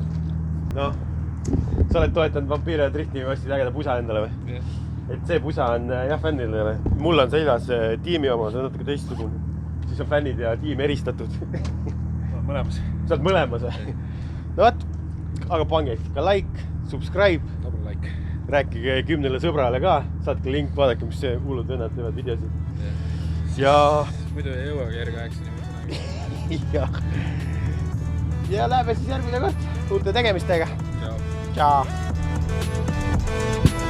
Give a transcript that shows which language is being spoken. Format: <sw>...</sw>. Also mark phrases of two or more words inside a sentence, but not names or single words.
<et>Noh, sa oled toetanud Vampire Drifti või ostsid ägeda pusa endale või?</et> <en>Yes.</en> <et>Et see pusa on jah fännidele. Mul on seljas tiimi oma, see on natuke teistsugune. Siis on fännid ja tiim eristatud. Mõlemas. Sa oled mõlemas või? No võt, aga pange ikka</et> <en>like, subscribe. Double like.</en> <et>rääkige 10 sõbrale ka, saatke link, vaadake, mis see hullud vennad teevad videosid. Ja muidu ei jõuagi järgi 8 ja läheme siis järgmine kord uute tegemistega. Ciao. Ciao.</et>